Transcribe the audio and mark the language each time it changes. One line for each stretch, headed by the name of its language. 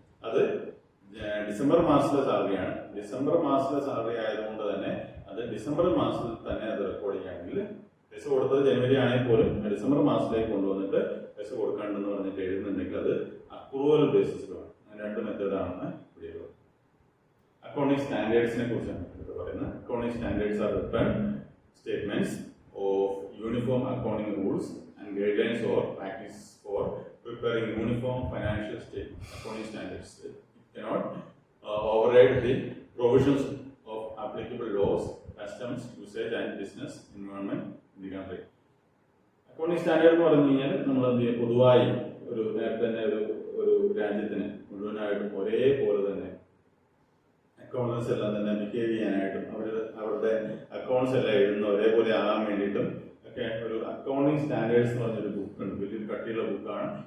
Malayalam: അത് ഡിസംബർ മാസത്തിലെ സാലറിയാണ്. ഡിസംബർ മാസത്തിലെ സാലറി ആയതുകൊണ്ട് തന്നെ അത് ഡിസംബർ മാസത്തിൽ തന്നെ അത് റെക്കോർഡ് ചെയ്യുകയാണെങ്കിൽ, പൈസ കൊടുത്തത് ജനുവരി ആണെങ്കിൽ പോലും ഡിസംബർ മാസത്തിലേക്ക് കൊണ്ടുവന്നിട്ട് പൈസ കൊടുക്കാണ്ടെന്ന് പറഞ്ഞിട്ട് എഴുതുന്നുണ്ടെങ്കിൽ അത് അക്രൂവൽ ബേസിസിലാണ്. അങ്ങനെ രണ്ട് മെത്തേഡാണ് ഇവിടെ. അക്കൗണ്ടിംഗ് സ്റ്റാൻഡേർഡ്സിനെ കുറിച്ചാണ് പറയുന്നത്.
English: Accounting standards are written statements of uniform accounting rules and guidelines or practice for preparing uniform financial statement. Accounting standards. It cannot override the provisions of applicable laws, customs, usage and business environment in the country.
Malayalam: Accounting standard എന്ന് പറഞ്ഞു കഴിഞ്ഞാൽ നമ്മൾ എന്ത് ചെയ്യും? പൊതുവായി നേരത്തെ തന്നെ ഒരു രാജ്യത്തിന് മുഴുവനായിട്ടും ഒരേപോലെ തന്നെ അക്കൗണ്ടൻസ് എല്ലാം തന്നെ ബിഹേവ് ചെയ്യാനായിട്ടും അവരുടെ അക്കൗണ്ട്സ് എല്ലാം എഴുതുന്ന ഒരേപോലെ ആകാൻ വേണ്ടിയിട്ടും ഒക്കെ ഒരു അക്കൗണ്ടിംഗ് സ്റ്റാൻഡേർഡ്സ് എന്ന് പറഞ്ഞൊരു ബുക്കുണ്ട്. വലിയൊരു കട്ടിയുള്ള ബുക്കാണ്.